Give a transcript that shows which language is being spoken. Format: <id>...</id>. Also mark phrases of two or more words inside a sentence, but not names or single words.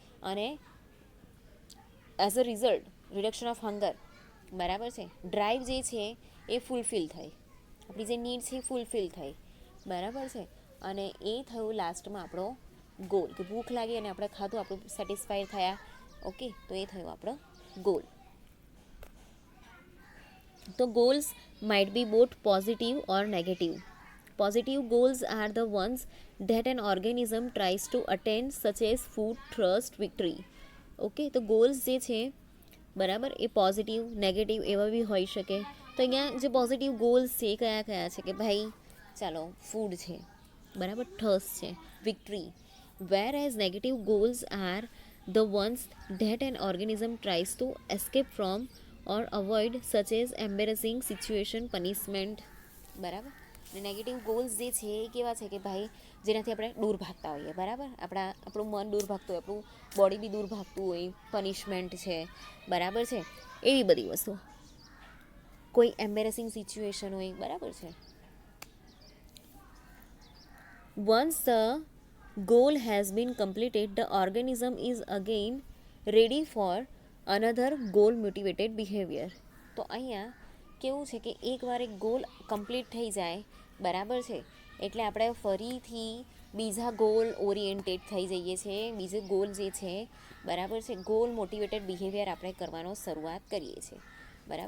<gu>અને</gu> <en>as a result reduction of hunger,</en> <gu>બરાબર છે, ડ્રાઈવ જે છે એ ફૂલફિલ થઈ, આપણી જે નીડ છે એ ફૂલફિલ થઈ, બરાબર છે. અને એ થયું લાસ્ટમાં આપણો ગોલ, કે ભૂખ લાગી અને આપણે ખાધું, આપણું સેટિસ્ફાઈડ થયા, ઓકે, તો એ થયું આપણો ગોલ.</gu> <en>તો goals might be both positive or negative. Positive goals are the ones that an organism tries to attain, such as food, trust, victory.</en> <gu>ઓકે, તો ગોલ્સ જે છે, બરાબર, એ</gu> <en>positive, negative</en> <gu>એવા બી હોઈ શકે. તો અહીંયા જે</gu> <en>positive goals</en> <gu>છે એ કયા કયા છે કે ભાઈ ચાલો ફૂડ છે, બરાબર, થર્સ્ટ છે, વિક્ટરી.</gu> <en>whereas negative goals are the ones that an organism tries to escape from or avoid, such as embarrassing situation, punishment.</en> <gu>બરાબર. અને</gu> <en>negative goals</en> <gu>જે છે એ કેવા છે કે ભાઈ જેનાથી આપણે દૂર ભાગતા હોઈએ, બરાબર, આપણું મન દૂર ભાગતું હોય, આપણું બોડી બી દૂર ભાગતું હોય, પનિશમેન્ટ છે, બરાબર છે, એવી બધી વસ્તુ. કોઈ</gu> <en>embarrassing situation</en> <gu>હોય, બરાબર છે.</gu> <en>Once the goal has been completed, the organism is again ready for another goal motivated behavior.</en> <gu>તો અહીંયા કેવું છે કે એકવાર એક ગોલ કમ્પ્લીટ થઈ જાય, બરાબર છે, એટલે આપણે ફરીથી બીજા</gu> <en>goal oriented</en> <gu>થઈ જઈએ છીએ, બીજો ગોલ જે છે, બરાબર છે,</gu> <en>goal motivated behavior</en> <gu>આપણે કરવાનો શરૂઆત કરીએ છીએ, બરાબર.</gu>